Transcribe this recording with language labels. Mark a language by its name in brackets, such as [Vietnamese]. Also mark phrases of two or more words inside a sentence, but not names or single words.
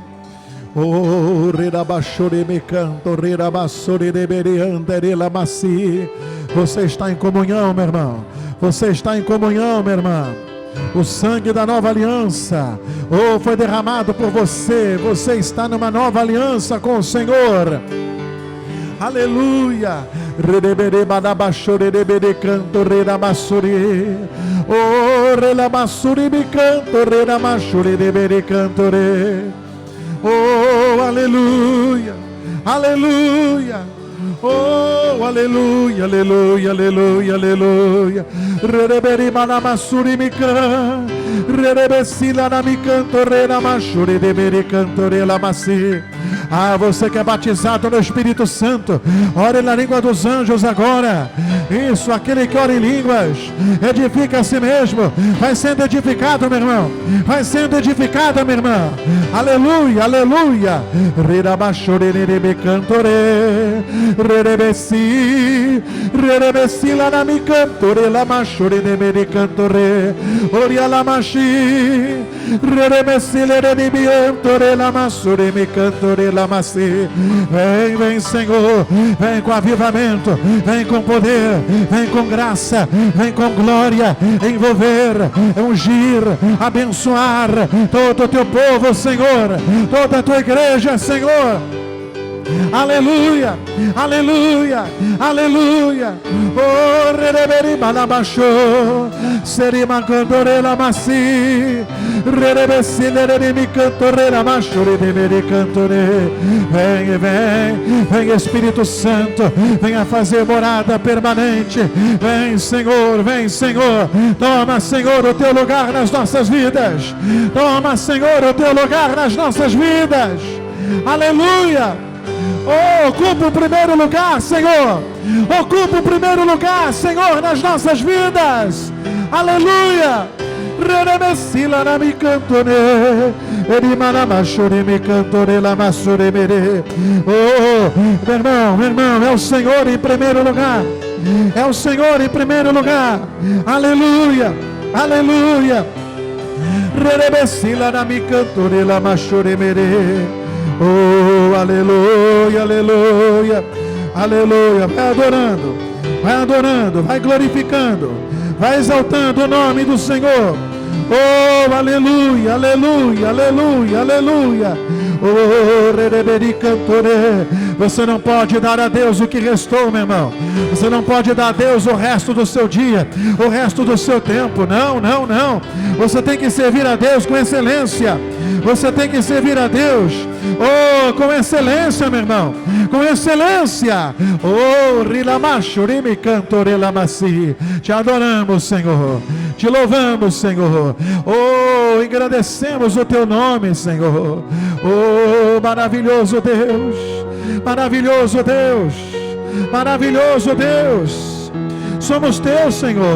[Portuguese] Oh, Rerabachore me canto, Rerabassore de Bereandere Lamassi. Você está em comunhão, meu irmão. Você está em comunhão, minha irmã. O sangue da nova aliança, oh, foi derramado por você. Você está numa nova aliança com o Senhor. Aleluia. Redebere badabachore debere canto Rerabassore. Oh, Relabassore me canto, Reramachore debere canto re. Oh, aleluia, aleluia, oh, aleluia, aleluia, aleluia, aleluia. Rereberi manamassuri mi can, rerebesila na mi canto, renamachuri de beri canto, relamasi. Ah, você que é batizado no Espírito Santo, ore na língua dos anjos agora. Isso, aquele que ora em línguas, edifica a si mesmo. Vai sendo edificado, meu irmão. Vai sendo edificada, minha irmã. Aleluia, aleluia. Rirabachorerebe cantore, rerebesi, rerebesi lá na mi cantore, lamachorerebe cantore, orialamachi, rerebesi lerebe cantore, lamassore cantore. Vem, vem, Senhor, vem com avivamento, vem com poder, vem com graça, vem com glória, envolver, ungir, abençoar todo o teu povo, Senhor, toda a tua igreja, Senhor. Aleluia, aleluia, aleluia. Oh, rereberi balabaxô, serima cantorela maci, rerebesi leremi cantorela macho, rereberi cantore. Vem, vem, vem Espírito Santo, venha fazer morada permanente. Vem, Senhor, vem, Senhor. Toma, Senhor, o teu lugar nas nossas vidas. Toma, Senhor, o teu lugar nas nossas vidas. Aleluia. Oh, ocupa o primeiro lugar, Senhor. Ocupa o primeiro lugar, Senhor, nas nossas vidas. Aleluia. Rerebesila na mi cantone, erimana machore me cantore la massore mere. Oh, meu irmão, é o Senhor em primeiro lugar. É o Senhor em primeiro lugar. Aleluia, aleluia. Rerebesila na mi cantore la machore mere. Oh, aleluia, aleluia, aleluia. Vai adorando, vai glorificando, vai exaltando o nome do Senhor. Oh, aleluia, aleluia, aleluia, aleluia. Oh, rereberi cantore. Você não pode dar a Deus o que restou, meu irmão. Você não pode dar a Deus o resto do seu dia, o resto do seu tempo. Não, não, não. Você tem que servir a Deus com excelência. Você tem que servir a Deus, oh, com excelência, meu irmão. Com excelência. Oh, rilamacho, rime cantore lamassi. Te adoramos, Senhor. Te louvamos, Senhor. Oh, engrandecemos o teu nome, Senhor. Oh, maravilhoso Deus. Maravilhoso Deus. Maravilhoso Deus. Somos teus, Senhor.